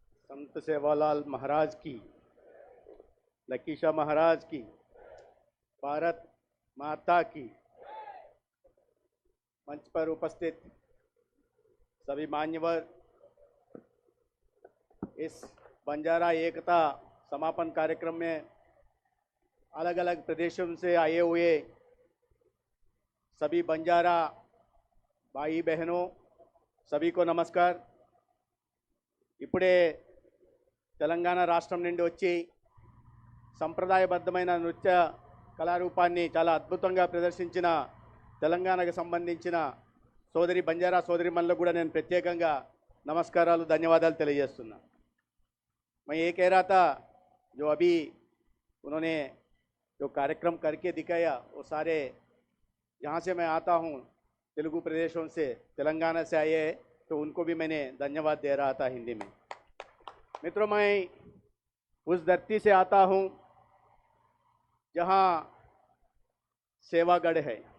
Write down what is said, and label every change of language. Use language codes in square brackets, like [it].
[hi] संत सेवालाल महाराज की, लकीशा महाराज की, भारत माता की, मंच पर उपस्थित सभी मान्यवर, इस बंजारा एकता समापन कार्यक्रम में अलग अलग प्रदेशों से आए हुए सभी बंजारा भाई बहनों, सभी को नमस्कार। [te] इప్పుడే తెలంగాణ రాష్ట్రం నుండి వచ్చి సంప్రదాయబద్ధమైన నృత్య కళారూపాన్ని చాలా అద్భుతంగా ప్రదర్శించిన తెలంగాణకు సంబంధించిన బంజారా సోదరిమణులకు కూడా నేను ప్రత్యేకంగా నమస్కారాలు, ధన్యవాదాలు తెలియజేస్తున్నా। [hi] मैं ये कह रहा था, जो अभी उन्होंने जो कार्यक्रम करके दिखाया वो सारे जहाँ से मैं आता हूँ तेलुगु प्रदेशों से, तेलंगाना से आए हैं, तो उनको भी मैंने धन्यवाद दे रहा था हिंदी में। मित्रों, मैं उस धरती से आता हूँ जहाँ सेवागढ़ है।